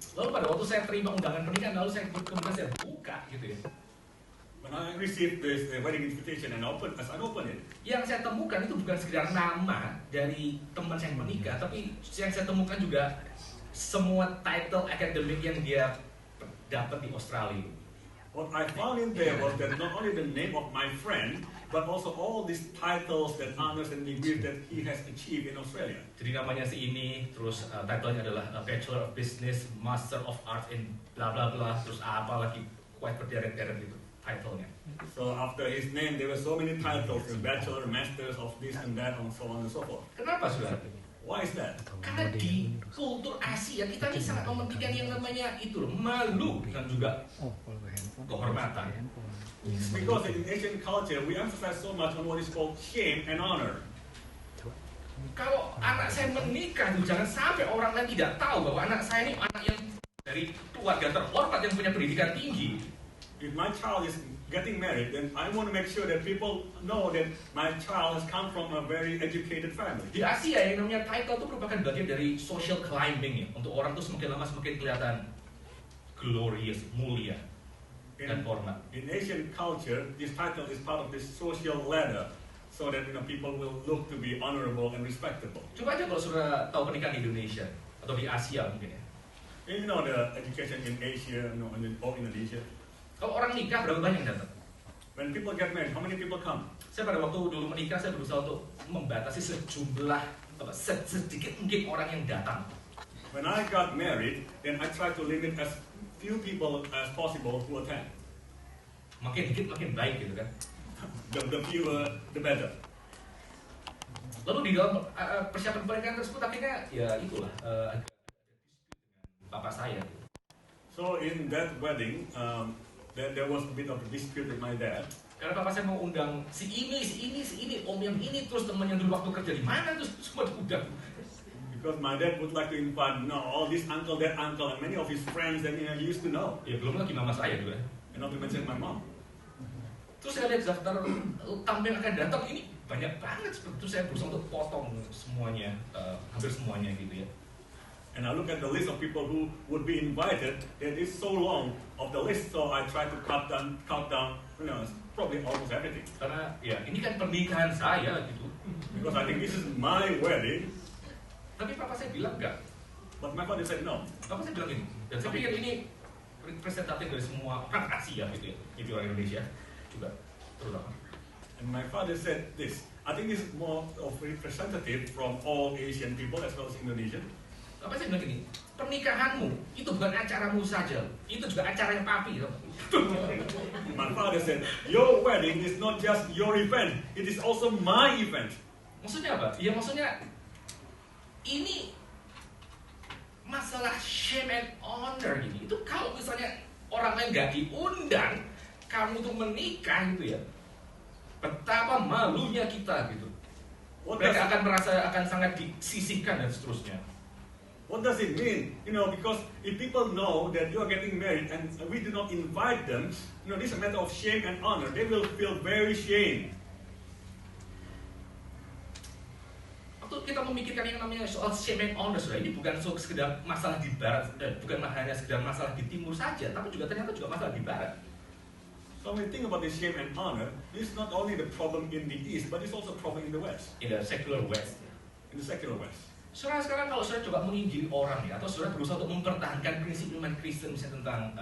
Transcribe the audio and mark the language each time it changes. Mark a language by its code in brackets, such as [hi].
[id] Lalu pada waktu saya terima undangan pernikahan, lalu saya kemudian saya buka gitu ya. [en] When I received this wedding invitation and as I opened it, [id] Yang saya temukan itu bukan sekedar nama dari teman saya yang menikah, tapi yang saya temukan juga semua title akademik yang dia dapat di Australia. [en] what I found in there was that not only the name of my friend, but also all these titles that honors and degrees that he has achieved in Australia. [id] Jadi namanya si ini, terus titlenya adalah Bachelor of Business, Master of Art in bla bla bla, terus apa lagi, quite berderet-deret gitu titlenya. [en] So after his name, there were so many titles, the bachelor, masters of this and that, and so on and so forth. [id] Kenapa saudara? [en] Why is that? [id] Karena di kultur Asia kita ini sangat mementingkan yang namanya itu loh, malu dan juga kehormatan. [en] Because in Asian culture, we emphasize so much on what is called shame and honor. [id] Kalau anak saya menikah, jangan sampai orang lain tidak tahu bahwa anak saya ini anak yang dari keluarga terhormat yang punya pendidikan tinggi. [en] If my child is getting married, then I want to make sure that people know that my child has come from a very educated family. [id] Di Asia yang namanya title itu merupakan bagian dari social climbing ya. Untuk orang tuh semakin lama semakin kelihatan glorious, mulia dan hormat. [en] In Asian culture, this title is part of this social ladder, so that people will look to be honorable and respectable. [id] Coba aja kalau sudah tahu pernikahan di Indonesia atau di Asia mungkin ya. [en] And the education in Asia, or Indonesia. [id] Kalau orang nikah berapa banyak yang datang? [en] When people get married, how many people come? [id] Saya pada waktu dulu menikah saya berusaha untuk membatasi sedikit mungkin orang yang datang. [en] When I got married, then I tried to limit as few people as possible who attend. [id] Makin dikit makin baik gitu kan. [en] The fewer, the better. [id] Lalu di dalam persiapan pernikahan tersebut akhirnya ya itulah agak dengan bapak saya. [en] So in that wedding, there was a bit of a dispute with my dad. [id] Karena bapak saya mau undang si ini, om yang ini, terus teman yang dulu waktu kerja di mana, terus semua diundang. [en] Because my dad would like to invite all this uncle, that uncle, and many of his friends that he used to know. [id] Ya belum lagi mama saya juga. [en] And not to mention my mom. [id] Terus saya lihat daftar tamu yang akan datang ini banyak banget, seperti itu saya berusaha untuk potong semuanya, hampir semuanya gitu ya. [en] And I look at the list of people who would be invited, and it's so long of the list, so I try to cut down, probably almost everything. [id] Karena ya ini kan pernikahan saya gitu. [en] Because I think this is my wedding. [id] Tapi papa saya bilang enggak. [en] But my father said no. [id] Papa saya bilang ini. Dan saya pikir ini representatif dari semua orang Asia gitu ya. Jadi orang Indonesia juga terutama. [en] And my father said this. I think this is more of representative from all Asian people as well as Indonesian. [id] Apa saya bilang gini, pernikahanmu itu bukan acaramu saja, itu juga acara yang papi. [en] My father said, your wedding is not just your event, it is also my event. [id] Maksudnya apa? Ya maksudnya ini masalah shame and honor ini. Itu kalau misalnya orang lain nggak diundang, kamu tuh menikah gitu ya, betapa malunya kita gitu. Mereka akan merasa akan sangat disisihkan dan seterusnya. [en] What does it mean? Because if people know that you are getting married and we do not invite them, this is a matter of shame and honor. They will feel very shame. [id] Waktu kita memikirkan yang namanya soal shame and honor, ini bukan sekedar masalah di barat, bukan hanya sekedar masalah di timur saja, tapi juga ternyata juga masalah di barat. [en] So when we think about this shame and honor, this is not only the problem in the East, but it's also a problem in the West. In the secular West. In the secular West. [id] Saudara sekarang kalau saudara coba menginjili orang ya, atau saudara berusaha untuk mempertahankan prinsip iman Kristen misalnya tentang